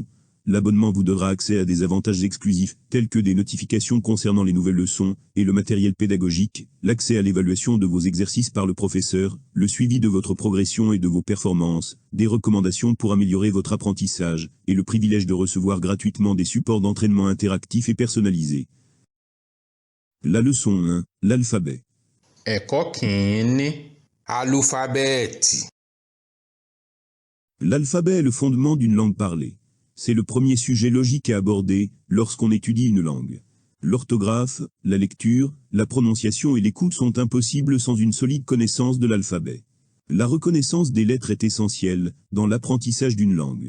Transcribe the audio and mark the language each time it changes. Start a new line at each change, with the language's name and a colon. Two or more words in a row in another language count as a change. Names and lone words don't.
French: L'abonnement vous donnera accès à des avantages exclusifs, tels que des notifications concernant les nouvelles leçons et le matériel pédagogique, l'accès à l'évaluation de vos exercices par le professeur, le suivi de votre progression et de vos performances, des recommandations pour améliorer votre apprentissage, et le privilège de recevoir gratuitement des supports d'entraînement interactifs et personnalisés. La leçon 1, l'alphabet.
Yoruba: Ẹ̀kọ́ kìíní, álúfábẹ́ẹ̀tì.
French: L'alphabet est le fondement d'une langue parlée. C'est le premier sujet logique à aborder lorsqu'on étudie une langue. L'orthographe, la lecture, la prononciation et l'écoute sont impossibles sans une solide connaissance de l'alphabet. La reconnaissance des lettres est essentielle dans l'apprentissage d'une langue.